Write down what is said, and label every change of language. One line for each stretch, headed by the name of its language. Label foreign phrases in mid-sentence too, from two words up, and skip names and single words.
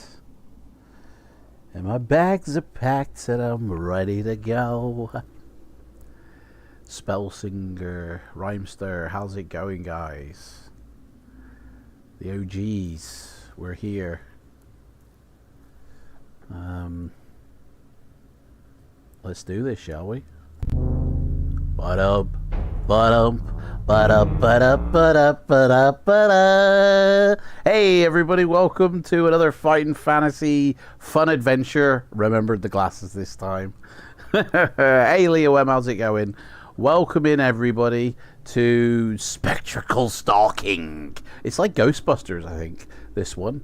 English: And my bags are packed and I'm ready to go. Spellsinger, Rhymester, how's it going, guys? The OGs, we're here. Let's do this, shall we? Ba-dum, ba-dum, ba-dum, ba-dum, ba-dum, ba-dum, ba-dum. Hey everybody, welcome to another Fighting Fantasy fun adventure. Remembered the glasses this time. Hey Leo M, how's it going? Welcome in everybody to Spectral Stalking. It's like Ghostbusters, I think, this one.